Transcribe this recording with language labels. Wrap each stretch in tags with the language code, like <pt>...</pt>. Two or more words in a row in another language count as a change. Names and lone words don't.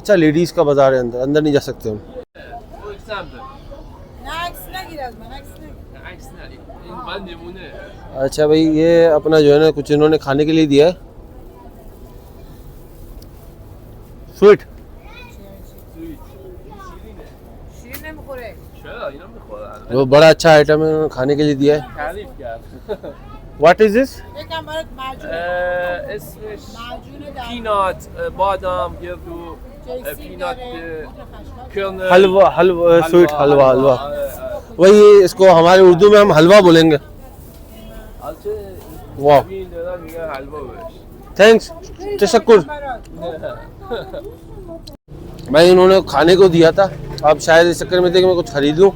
<ur>اچھا، لیڈیز کا بازار ہے، اندر نہیں جا سکتے ہم۔ اچھا بھائی، یہ اپنا جو ہے نا کچھ انہوں نے کھانے کے لیے دیا ہے، سویٹ. وہ بڑا اچھا آئٹم ہے، انہوں نے کھانے کے لیے دیا ہے.</ur> <fa>تعريف يعني.</fa> <en>What is this?</en> <fa>اسمش peanut, بادام گردو,</fa> <en>peanut kernel.</en> <ur>حلوہ سویٹ حلوہ وہی اس کو ہمارے اردو میں ہم حلوہ بولیں گے. واہ، تھینکس، تشکر. بھائی انہوں نے کھانے کو دیا تھا، اب شاید اس چکر میں تھے کہ میں کچھ خرید لوں.</ur>